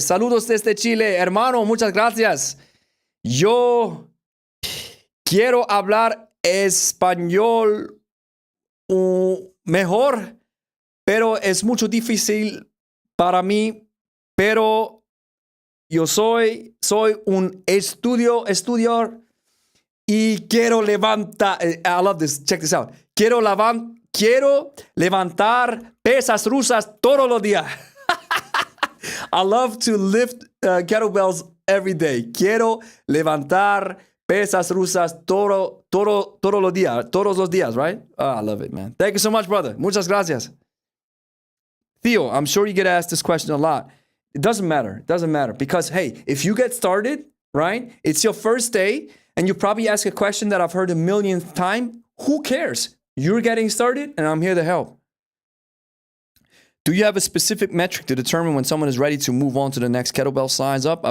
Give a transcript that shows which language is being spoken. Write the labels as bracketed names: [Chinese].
[Spanish] Saludos desde Chile, hermano, muchas gracias. Yo quiero hablar español mejor, pero es mucho difícil para mí. Pero yo soy un estudiar y quiero levantar. [English] I love this. Check this out. [Spanish] Quiero levantar pesas rusas todos los días. [English] I love to lift kettlebells every day. [Spanish] Quiero levantar pesas rusas todos los días, right? [English] Oh, I love it, man. Thank you so much, brother. [Spanish] Muchas gracias. [English] Theo, I'm sure you get asked this question a lot. It doesn't matter. It doesn't matter. Because, hey, if you get started, right, it's your first day, and you probably ask a question that I've heard a millionth time. Who cares? You're getting started, and I'm here to help. Do you have a specific metric to determine when someone is ready to move on to the next kettlebell size up?